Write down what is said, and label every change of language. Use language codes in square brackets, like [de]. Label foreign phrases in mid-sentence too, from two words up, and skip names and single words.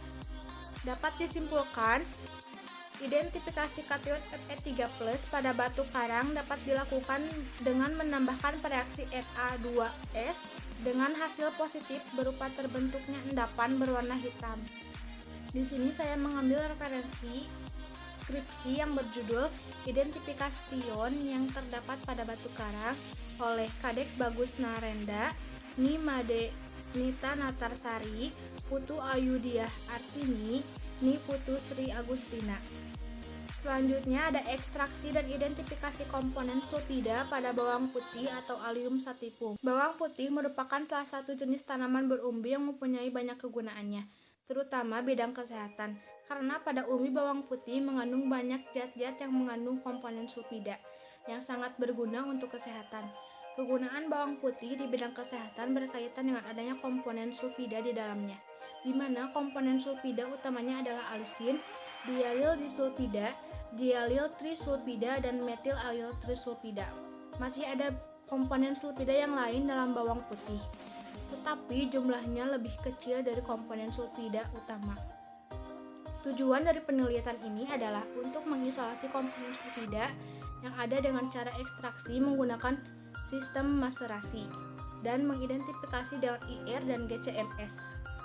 [id] Dapat disimpulkan, identifikasi kation Fe3+ pada batu karang dapat dilakukan dengan menambahkan reaksi Na2S dengan hasil positif berupa terbentuknya endapan berwarna hitam. Di sini saya mengambil referensi skripsi yang berjudul Identifikation yang terdapat pada batu karang oleh Kadek Bagus Narenda, Ni Made Nita Natarsari, Putu Ayudiah Artini, Ni Putu Sri Agustina. Selanjutnya ada ekstraksi dan identifikasi komponen sulfida pada bawang putih atau Allium sativum. Bawang putih merupakan salah satu jenis tanaman berumbi yang mempunyai banyak kegunaannya, terutama bidang kesehatan, karena pada umbi bawang putih mengandung banyak zat-zat yang mengandung komponen sulfida yang sangat berguna untuk kesehatan. Kegunaan bawang putih di bidang kesehatan berkaitan dengan adanya komponen sulfida di dalamnya, di mana komponen sulfida utamanya adalah alisin, dialil disulfida, dialil trisulfida, dan metil alil trisulfida. Masih ada komponen sulfida yang lain dalam bawang putih, tetapi jumlahnya lebih kecil dari komponen sulfida utama. Tujuan dari penelitian ini adalah untuk mengisolasi komponen sulfida yang ada dengan cara ekstraksi menggunakan sistem maserasi dan mengidentifikasi dengan IR dan GCMS.